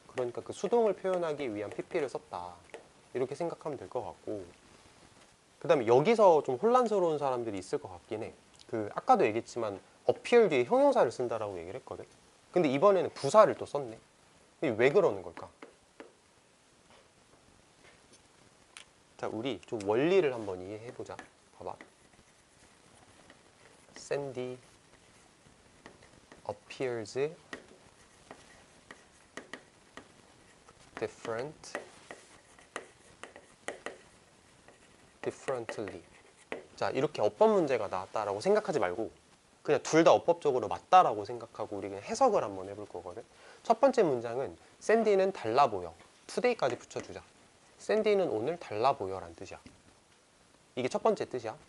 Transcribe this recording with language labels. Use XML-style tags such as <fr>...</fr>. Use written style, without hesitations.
<ko>그러니까 그 수동을 표현하기 위한 PP를 썼다, 이렇게 생각하면 될 것 같고, 그 다음에 여기서 좀 혼란스러운 사람들이 있을 것 같긴 해. 그 아까도 얘기했지만 appear 뒤에 형용사를 쓴다라고 얘기를 했거든. 근데 이번에는 부사를 또 썼네. 이게 왜 그러는 걸까? 자, 우리 좀 원리를 한번 이해해보자. 봐봐.</ko> <en>Sandy appears differently.</en> <ko>자, 이렇게 어법 문제가 나왔다라고 생각하지 말고 그냥 둘 다 어법적으로 맞다라고 생각하고 우리 그냥 해석을 한번 해볼 거거든. 첫 번째 문장은 샌디는 달라 보여. today까지 붙여주자. 샌디는 오늘 달라 보여란 뜻이야. 이게 첫 번째 뜻이야.</ko>